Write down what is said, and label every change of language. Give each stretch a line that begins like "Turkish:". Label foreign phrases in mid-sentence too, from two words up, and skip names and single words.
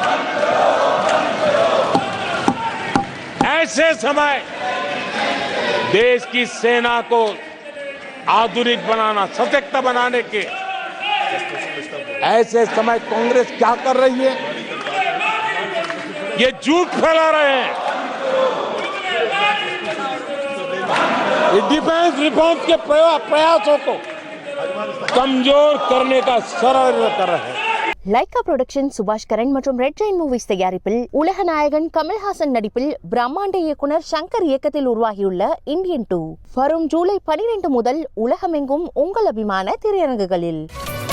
Hindi: ऐसे समय देश की सेना को आधुनिक बनाना, सशक्त बनाने के ऐसे समय कांग्रेस क्या कर रही है? ये झूठ फैला रहे हैं।
English: defence reform
Hindi: के प्रयासों को कमजोर करने का षड्यंत्र कर रहे हैं।
Tamil: லைகா புரொடக்ஷன் சுபாஷ் கரன் மற்றும் ரெட் ஜெயின் மூவிஸ் தயாரிப்பில் உலக நாயகன் கமல்ஹாசன் நடிப்பில் பிரம்மாண்ட இயக்குனர் சங்கர் இயக்கத்தில் உருவாகியுள்ள இந்தியன் 2 வரும் ஜூலை 12 முதல் உலகமெங்கும் உங்கள் அபிமான திரையரங்குகளில்